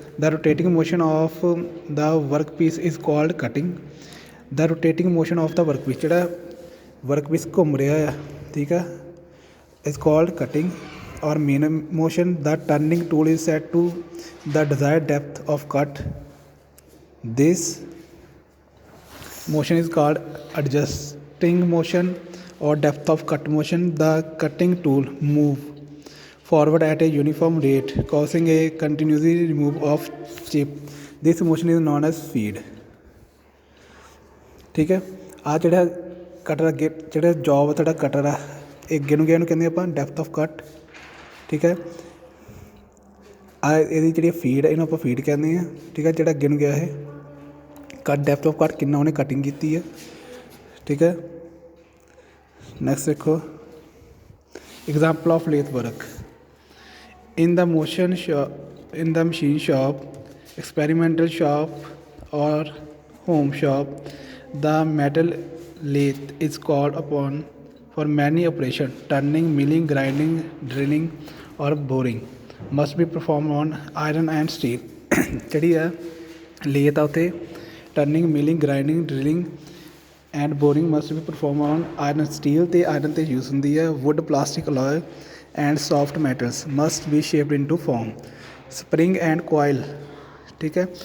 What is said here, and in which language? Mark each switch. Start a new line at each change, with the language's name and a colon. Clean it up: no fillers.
English: The rotating motion of the work piece is called cutting. The rotating motion of the work piece,
Punjabi: ਜਿਹੜਾ work piece ਘੁੰਮ ਰਿਹਾ ਆ, ਠੀਕ ਆ,
English: Is called cutting or main motion. The turning tool is set to the desired depth of cut. This motion is called adjusting motion or depth of cut motion. The cutting tool move forward at a uniform rate, causing a continuous remove of chip. This motion is known as feed.
Punjabi: ठीक है, आ ਜਿਹੜਾ cutter ਅੱਗੇ ਜਿਹੜਾ job ਤੁਹਾਡਾ cutter ਆ ਅੱਗੇ ਨੂੰ ਗਿਆ ਇਹਨੂੰ ਕਹਿੰਦੇ ਆਪਾਂ ਡੈਪਥ ਆਫ ਕੱਟ, ਠੀਕ ਹੈ। ਇਹਦੀ ਜਿਹੜੀ ਫੀਡ ਇਹਨੂੰ ਆਪਾਂ ਫੀਡ ਕਹਿੰਦੇ ਹਾਂ, ਠੀਕ ਹੈ। ਜਿਹੜਾ ਅੱਗੇ ਨੂੰ ਗਿਆ ਇਹ ਕੱਟ, ਡੈਪਥ ਆਫ ਕੱਟ ਕਿੰਨਾ ਉਹਨੇ ਕਟਿੰਗ ਕੀਤੀ ਹੈ, ਠੀਕ ਹੈ। ਨੈਕਸਟ ਦੇਖੋ
English: example of lathe work in the motion shop, in the machine shop, experimental shop or home shop. The metal lathe is called upon for many operations: turning, milling, grinding, drilling or boring must be performed on iron and steel.
Punjabi: ਜਿਹੜੀ ਆ ਲੇਥ ਆ ਉੱਥੇ
English: turning, milling, grinding, drilling and boring must be perform on iron,
Punjabi: steel ਅਤੇ iron 'ਤੇ use ਹੁੰਦੀ ਹੈ।
English: Wood, plastic, alloy and soft metals must be shaped into form, spring and coil, ਠੀਕ ਹੈ।